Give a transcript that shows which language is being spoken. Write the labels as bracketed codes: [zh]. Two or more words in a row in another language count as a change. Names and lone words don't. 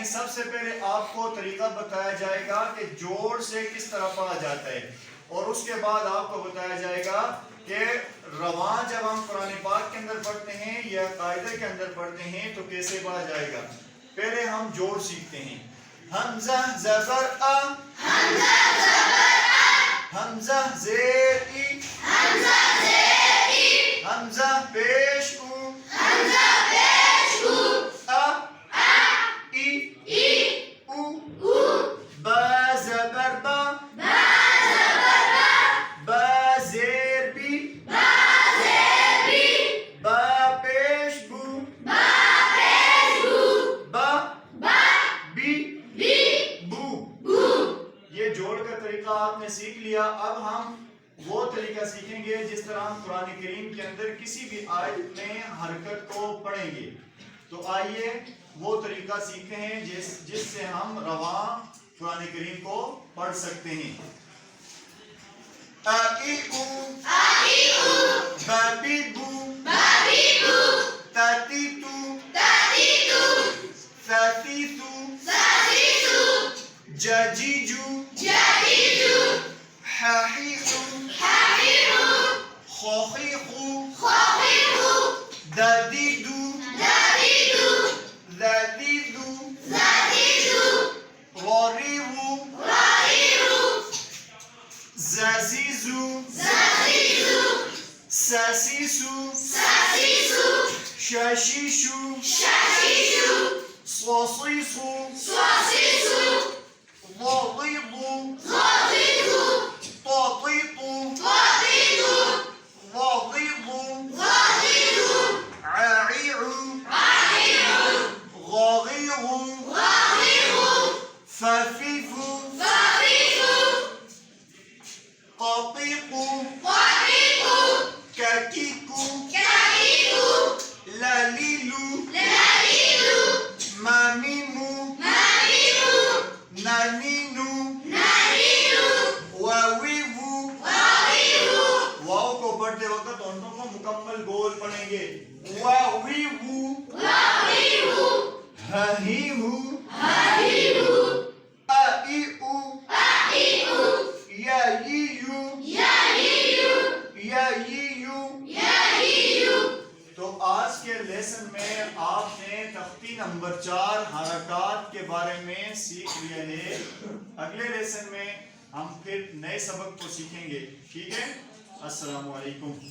[ur] سب سے پہلے آپ کو طریقہ بتایا جائے گا کہ جوڑ سے کس طرح پڑھا جاتا ہے، اور اس کے بعد آپ کو بتایا جائے گا کہ رواں جب ہم قرآن پاک کے اندر پڑھتے ہیں یا قاعدے کے اندر پڑھتے ہیں تو کیسے پڑھا جائے گا۔ پہلے ہم جوڑ سیکھتے ہیں۔ حمزہ زبر آ، حمزہ زیر ای، حمزہ پیش او، آ ای او، با زبر با، با زیر بی، با پیش بو، با بی بو۔ یہ جوڑ کا طریقہ آپ نے سیکھ لیا۔ اب ہم وہ طریقہ سیکھیں گے جس طرح ہم قرآن کریم کے اندر کسی بھی آیت میں حرکت کو پڑھیں گے۔ تو آئیے وہ طریقہ سیکھتے ہیں جس سے ہم رواں قرآن کریم کو پڑھ سکتے ہیں۔ آ ای او، با بی بو، تا تی تو، سا سی سو، جا جی جو، حا حی خو، خو خی خو، دا دی دو، ذا دی دو، را ری رو، زا زی زو، سا سی سو، شا شی شو، صا صی صو، ضا ضی ضو، طا طی طو، ظا ضی ظو، عا عی عو، غا غی غو، فا فی فو، قا قی قو، کا کی کو، لا لی لو، ما می مو، نا نی نو، وا وی وو۔ واو کو پڑھتے وقت ہونٹوں کو مکمل گول پڑھیں گے۔ وا وی وو، ہا ہی ہو، آ ای او، یا ای یو، یا ای یو۔ تو آج کے لیسن میں آپ نے تختی نمبر 4 حرکات کے بارے میں سیکھ لیا ہے۔ اگلے لیسن میں ہم پھر نئے سبق کو سیکھیں گے، ٹھیک ہے؟ السلام علیکم۔